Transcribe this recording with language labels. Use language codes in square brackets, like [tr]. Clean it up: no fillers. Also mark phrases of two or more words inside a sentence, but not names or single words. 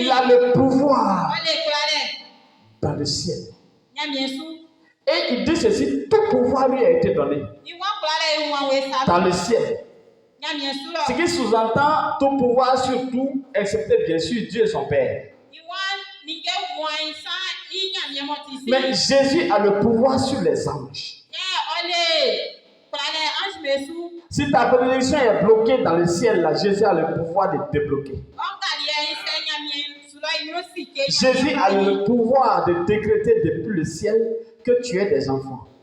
[fr] Il a le pouvoir [bci] Ole kulale. [fr] dans le ciel. [bci] Nyamiesu. [fr] Et il dit ceci, tout pouvoir lui a été donné [bci] Iwan kulale iwan we sanu. [fr] dans le ciel. [bci] Nyamiesu [fr] Ce [bci] lo. [fr] qui sous-entend tout pouvoir sur tout, excepté bien sûr Dieu et son Père. [bci] Iwan ninge wan sa inyamie motisi. [fr] Mais Jésus a le pouvoir sur les anges. [bci] Ole kulale ange mesu. [fr] Si ta bénédiction est bloquée dans le ciel, là, Jésus a le pouvoir de débloquer. Jésus a le pouvoir de décréter depuis le ciel que tu es des enfants.